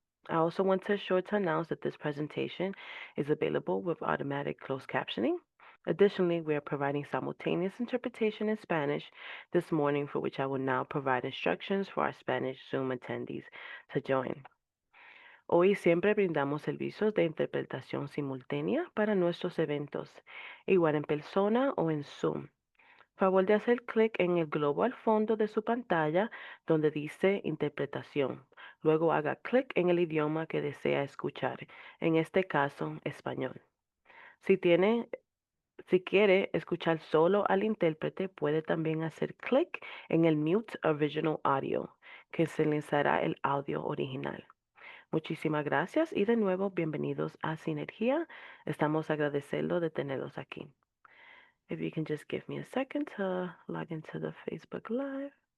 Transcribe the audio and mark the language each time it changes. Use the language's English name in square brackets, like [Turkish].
[English] I also want to announce that this presentation is available with automatic closed captioning. Additionally, we are providing simultaneous interpretation in Spanish this morning, for which I will now provide instructions for our Spanish Zoom attendees to join. [Spanish] Hoy siempre brindamos servicios de interpretación simultánea para nuestros eventos, igual en persona o en Zoom. Favor de hacer clic en el globo al fondo de su pantalla donde dice interpretación. Luego haga clic en el idioma que desea escuchar, en este caso español. Si tiene, si quiere escuchar solo al intérprete, puede también hacer clic en el Mute Original Audio, que silenciará el audio original. Muchísimas gracias y de nuevo bienvenidos a Sinergia. Estamos agradeciendo de tenerlos aquí. [English] If you can just give me a second to log into the Facebook Live.